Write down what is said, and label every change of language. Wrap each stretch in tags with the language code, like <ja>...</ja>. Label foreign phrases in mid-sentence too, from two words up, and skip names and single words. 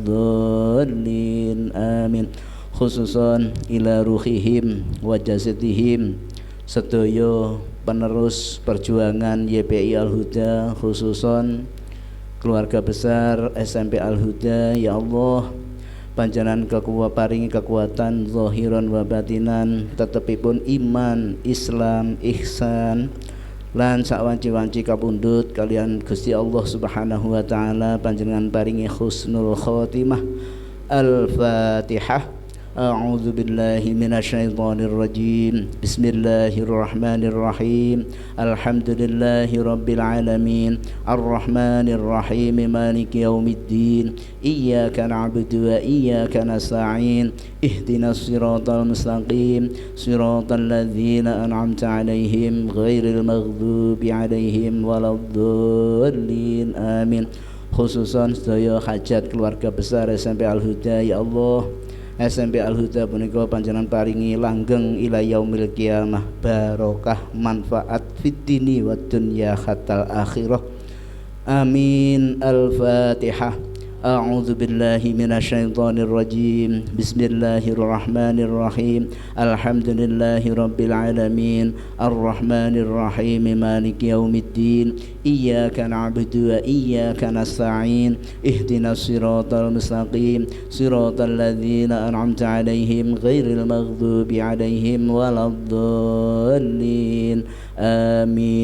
<ar>الضالين آمين خصوصا إلى روحهم وجسدهم</ar> <jv>sedaya penerus perjuangan YPI Al-Huda, khususon keluarga besar SMP Al-Huda. Ya Allah, panjenengan paringi kekuatan</jv> <ar>ظاهرا وباطنا,</ar> <jv>tetepipun iman, Islam, ihsan lan sawanci-wanci kapundhut kalian Gusti Allah</jv> <ar>سبحانه وتعالى.</ar> <jv>Panjenengan paringi</jv> <ar>حسن الخاتمة.</ar> <jv>Al-Fatihah.</jv> <ar>أعوذ بالله من الشيطان الرجيم بسم الله الرحمن الرحيم الحمد لله رب العالمين الرحمن الرحيم مالك يوم الدين إياك نعبد وإياك نستعين اهدنا الصراط المستقيم صراط الذين أنعمت عليهم غير المغضوب عليهم ولا الضالين آمين.</ar> <jv>Khususan sedaya hajat keluarga besar SMP Al-Huda. Ya Allah, SMP Al-Huda punika panjenengan paringi langgeng</jv> <ar>إلى يوم القيامة,</ar> <jv>barokah manfaat</jv> <ar>في الدين والدنيا حتى الآخرة.</ar> <jv>Amin. Al-Fatihah.</jv> <ar>أعوذ بالله من الشيطان الرجيم بسم الله الرحمن الرحيم الحمد لله رب العالمين الرحمن الرحيم مالك يوم الدين إياك نعبد وإياك نستعين اهدنا الصراط المستقيم صراط الذين أنعمت عليهم غير المغضوب عليهم ولا الضالين آمين.</ar>